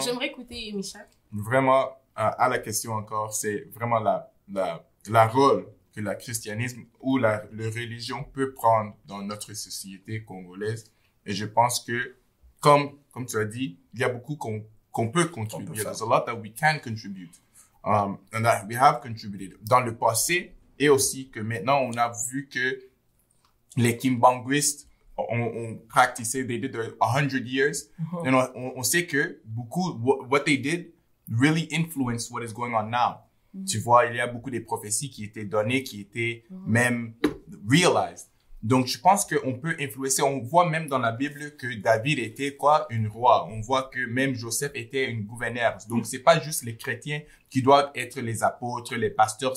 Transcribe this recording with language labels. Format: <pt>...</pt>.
<fr>J'aimerais écouter Michel. Vraiment, à la question encore, c'est vraiment la rôle que le christianisme ou la religion peut prendre dans notre société congolaise. Et je pense que, comme tu as dit, il y a beaucoup qu'on peut contribuer.</fr> <en>There's a lot that we can contribute. And that we have contributed.</en> <fr>Dans le passé, et aussi que maintenant, on a vu que les Kimbanguistes ont practicé,</fr> <en>they did 100 years.</en> <fr>Et on sait que beaucoup,</fr> <en>what they did really influenced what is going on now.</en> <fr>Tu vois, il y a beaucoup de prophéties qui étaient données, qui étaient même realized. Donc, je pense qu'on peut influencer. On voit même dans la Bible que David était une roi. On voit que même Joseph était une gouverneure. Donc, c'est pas juste les chrétiens qui doivent être les apôtres, les pasteurs.</fr>